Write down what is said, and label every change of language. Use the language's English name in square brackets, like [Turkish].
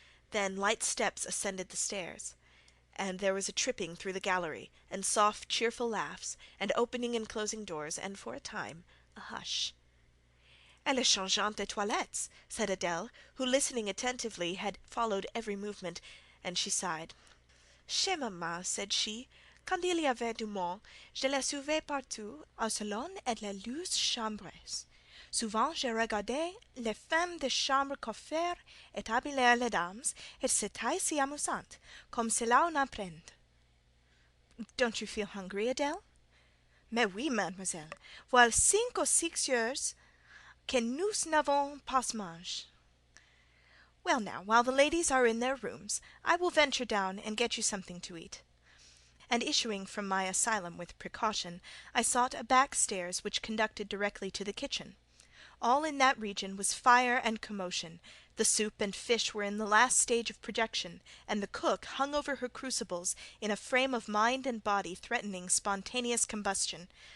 [English] Then light steps ascended the stairs, and there was a tripping through the gallery, and soft cheerful laughs, and opening and closing doors, and for a time a hush. [French] "Elle est changeante de toilettes," [English] said Adèle, who, listening attentively, had followed every movement, and she sighed. [French] "Chez maman," [English] said she, [French] "quand il y avait du monde, je la suivais partout, au salon et les douze chambres. Souvent je regardais les femmes de chambre coiffer et habiller les dames, et c'était si amusant, comme cela on apprend." [English] "Don't you feel hungry, Adèle?" [French] "Mais oui, mademoiselle. Voilà 5 ou 6 heures que nous n'avons pas mangé." [English] "Well now, while the ladies are in their rooms, I will venture down and get you something to eat." And issuing from my asylum with precaution, I sought a back stairs which conducted directly to the kitchen. All in that region was fire and commotion. The soup and fish were in the last stage of projection, and the cook hung over her crucibles in a frame of mind and body threatening spontaneous combustion.